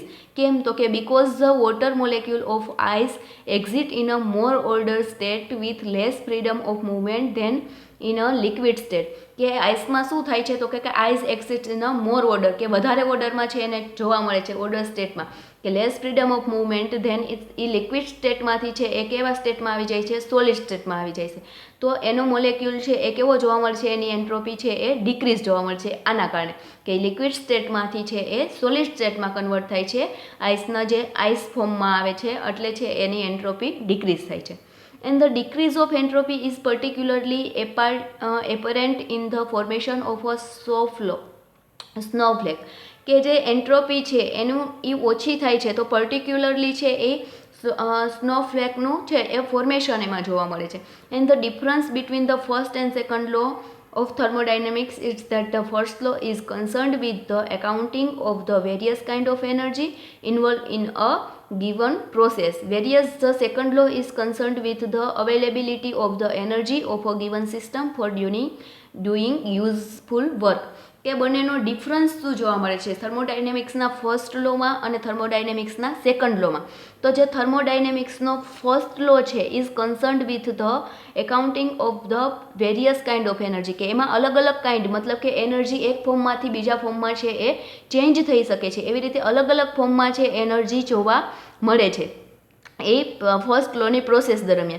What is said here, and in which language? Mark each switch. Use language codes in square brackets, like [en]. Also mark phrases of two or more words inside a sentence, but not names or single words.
[gu] કેમ, તો કે [en] because the water molecule of ice exit in a more order state with less freedom of movement than in a liquid state, [gu] કે આઈસમાં શું થાય છે તો કે [en] ice exit in a more order, [gu] કે વધારે ઓર્ડરમાં છે એને જોવા મળે છે [en] order state, કે less freedom of movement than a liquid state [gu] છે એ કેવા સ્ટેટમાં આવી જાય છે, [en] solid state [gu] આવી જાય છે. તો એનો મોલેક્યુલ છે એ કેવો જોવા મળશે, એની એન્ટ્રોપી છે એ ડિક્રીઝ જોવા મળશે આના કારણે, કે [en] liquid state [gu] છે એ [en] solid state convert [gu] થાય છે, આઈસના જે [en] ice form [gu] આવે છે એટલે છે એની [en] entropy decrease [gu] થાય છે. [en] And the decrease of entropy is particularly apparent in the formation of a snowflake, [gu] કે જે એન્ટ્રોપી છે એનું એ ઓછી થાય છે તો પર્ટિક્યુલરલી છે એ સ્નોફ્લેકનું છે એ ફોર્મેશન એમાં જોવા મળે છે. [en] And the difference between the first and second law of thermodynamics is that the first law is concerned with the accounting of the various kind of energy involved in a given process, whereas the second law is concerned with the availability of the energy of a given system for doing useful work. [gu] કે બંનેનો ડિફરન્સ શું જોવા મળે છે થર્મોડાયનેમિક્સના [en] first law [gu] અને થર્મોડાયનેમિક્સના [en] second law. [gu] તો જે થર્મોડાયનેમિક્સનો [en] first law [gu] છે [en] is concerned with the accounting of the various kind of energy, [gu] કે એમાં અલગ અલગ કાઇન્ડ, મતલબ કે એનર્જી એક ફોર્મમાંથી બીજા ફોર્મમાં છે એ ચેન્જ થઈ શકે છે, એવી રીતે અલગ અલગ ફોર્મમાં છે એનર્જી જોવા મળે છે એ [en] first law [gu] પ્રોસેસ દરમિયાન.